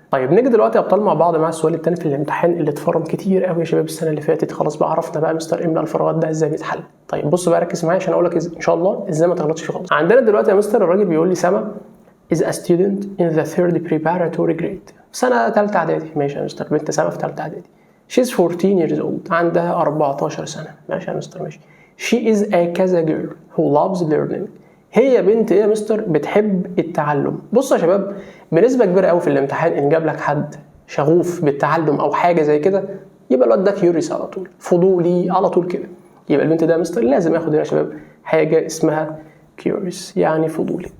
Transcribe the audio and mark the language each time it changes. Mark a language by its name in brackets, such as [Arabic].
[Arabic] طيب نيجي دلوقتي يا ابطال مع بعض مع السؤال الثاني في الامتحان اللي اتفرم كتير قوي يا شباب السنه اللي فاتت. خلاص بقى عرفنا بقى مستر املأ الفراغات ده ازاي بيتحل. طيب بص بقى ركز معايا عشان اقول لك ان شاء الله ازاي ما تغلطش فيه خالص. عندنا دلوقتي يا مستر الراجل بيقول لي سما [English] is a student in the third preparatory grade، [Arabic] سنه ثالثه اعدادي. ماشي يا مستر، بنت سما في ثالثه اعدادي. [English] she's 14 years old، [Arabic] عندها 14 سنه. ماشي يا مستر ماشي. [English] she is a كذا girl who loves learning، [Arabic] هي بنت ايه يا مستر؟ بتحب التعلم. بص يا شباب بنسبه كبيره قوي في الامتحان ان جاب لك حد شغوف بالتعلم او حاجه زي كده يبقى الواد ده كيوريوس على طول، فضولي على طول كده. يبقى البنت ده يا مستر لازم ياخد هنا يا شباب حاجه اسمها كيوريوس يعني فضولي.